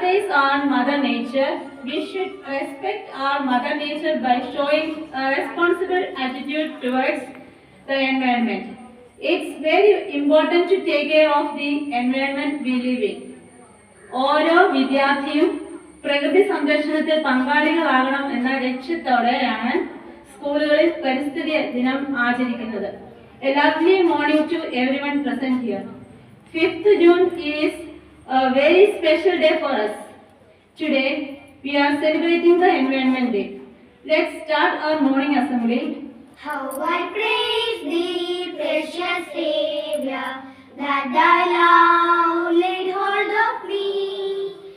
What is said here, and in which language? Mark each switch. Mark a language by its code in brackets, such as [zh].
[en] on Mother Nature, we should respect our Mother Nature by showing a responsible attitude towards the environment. It's very important to take care of the environment we live in. [ml] ഓരോ വിദ്യാർത്ഥിയും പ്രകൃതി സംരക്ഷണത്തിൽ പങ്കാളികളാകണം എന്ന ലക്ഷ്യത്തോടെയാണ് സ്കൂളുകളിൽ പരിസ്ഥിതി ദിനം ആചരിക്കുന്നത്. [en] A lovely morning to everyone present here. 5th June is a very special day for us. Today we are celebrating the Environment Day. Let's start our morning assembly. How I praise thee, precious Savior, that thy love laid hold of me.